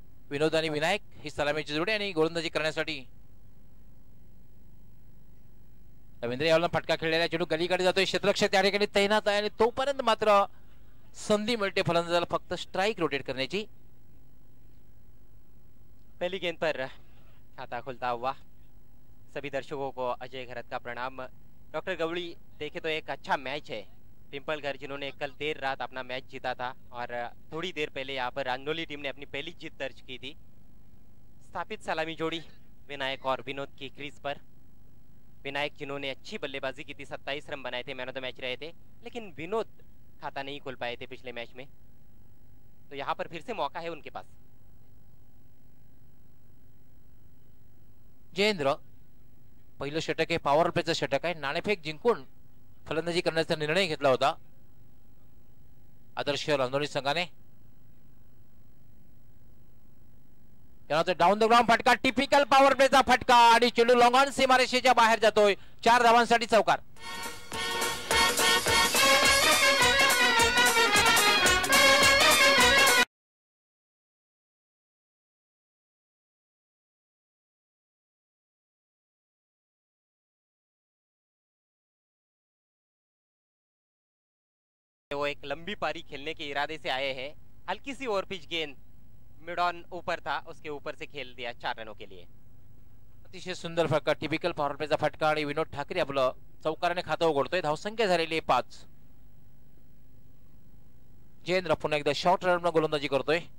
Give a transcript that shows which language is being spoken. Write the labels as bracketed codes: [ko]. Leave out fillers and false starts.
[mr] विनोद आणि विनायक ही सलामीची जोडी आणि गोलंदाजी करण्यासाठी रवींद्र यावला फटका खेळलेला चेंडू गलीकडे जातोय। क्षेत्ररक्षक त्या ठिकाणी तैनात आहे आणि तोपर्यंत मात्र संधी मिळते फलंदाजाला फक्त स्ट्राइक रोटेट करण्याची। [hi] पहली गेंद पर खाता खुलता हुआ सभी दर्शकों को अजय घरत का प्रणाम। डॉक्टर गवली देखे तो एक अच्छा मैच है। पिंपलघर जिन्होंने कल देर रात अपना मैच जीता था और थोड़ी देर पहले यहाँ पर रांदोली टीम ने अपनी पहली जीत दर्ज की थी। स्थापित सलामी जोड़ी विनायक और विनोद की क्रीज पर। विनायक जिन्होंने अच्छी बल्लेबाजी की थी 27 रन बनाए थे, मैन ऑफ द मैच रहे थे, लेकिन विनोद खाता नहीं खोल पाए थे पिछले मैच में, तो यहाँ पर फिर से मौका है उनके पास। [mr] जयेंद्र पहिलं षटक आहे पॉवर प्लेचं षटक आहे। नाणेफेक जिंकून फलंदाजी करण्याचा निर्णय घेतला होता आदर्श रांदोली संघाने। त्यानंतर डाऊन द ग्राउंड फटका टिपिकल पॉवर प्लेचा फटका आणि चेंडू लॉंग ऑन सीमारेषेच्या बाहेर जातोय। 4 धावांसाठी चौकार। [hi] वो एक लंबी पारी खेलने के इरादे से आए हैं। हल्की सी ओवर पिच गेंद मिड ऑन ऊपर था, उसके ऊपर से खेल दिया 4 रनों के लिए। [mr] अतिशय सुंदर फटका टिपिकल पॉवर प्लेचा फटका आणि विनोद ठाकरे आपलं चौकाराने खातं उघडतोय। धावसंख्या झालेली आहे 5। जयेंद्र पुन्हा एकदा शॉर्ट रननं गोलंदाजी करतोय।